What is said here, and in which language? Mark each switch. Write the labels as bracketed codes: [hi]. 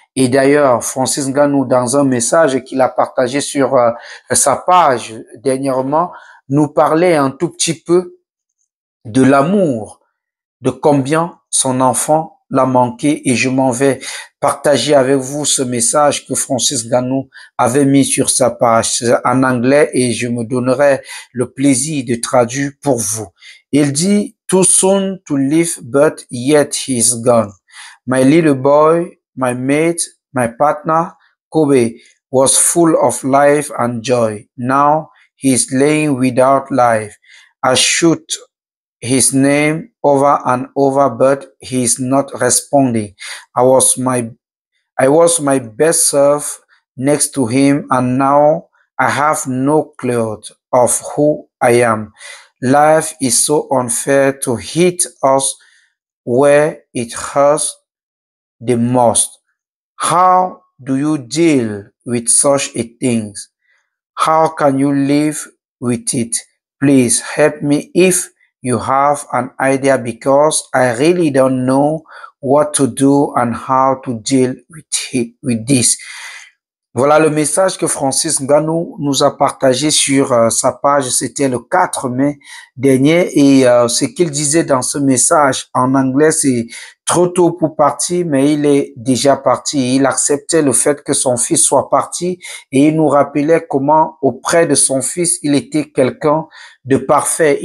[fr] Et d'ailleurs, Francis Ngannou, dans un message qu'il a partagé sur sa page dernièrement, nous parlait un tout petit peu de l'amour, de combien son enfant l'a manqué. Et je m'en vais partager avec vous ce message que Francis Ngannou avait mis sur sa page en anglais et je me donnerai le plaisir de traduire pour vous. Il dit, [en] "Too soon to leave, but yet he's gone. My little boy, my mate, my partner, Kobe, was full of life and joy. Now he's laying without life. I shoot his name over and over, but he's not responding. I was my best self next to him, and now I have no clue of who I am. Life is so unfair to hit us where it hurts the most. How do you deal with such a thing? How can you live with it? Please help me if you have an idea because I really don't know what to do and how to deal with this." [fr] Voilà le message que Francis Ngannou nous a partagé sur sa page. C'était le 4 mai dernier et ce qu'il disait dans ce message en anglais, c'est trop tôt pour partir, mais il est déjà parti. Il acceptait le fait que son fils soit parti et il nous rappelait comment auprès de son fils, il était quelqu'un de parfait.